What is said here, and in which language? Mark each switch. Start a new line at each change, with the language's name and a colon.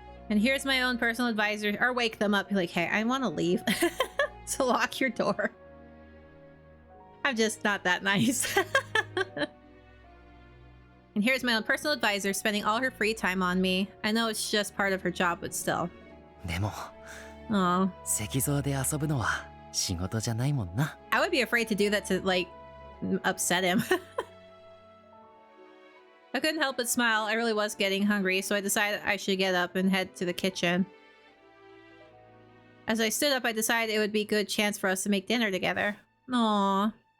English: And here's my own personal advisor, or wake them up, be like, hey, I want to leave. So lock your door. I'm just not that nice. And here's my own personal advisor spending all her free time on me. I know it's just part of her job, but still.
Japanese: でも、
English: Oh.
Japanese: 石像で遊ぶのは仕事じゃないもんな。
English: I would be afraid to do that to, like, upset him. I couldn't help but smile. I really was getting hungry, so I decided I should get up and head to the kitchen. As I stood up, I decided it would be a good chance for us to make dinner together. Aww.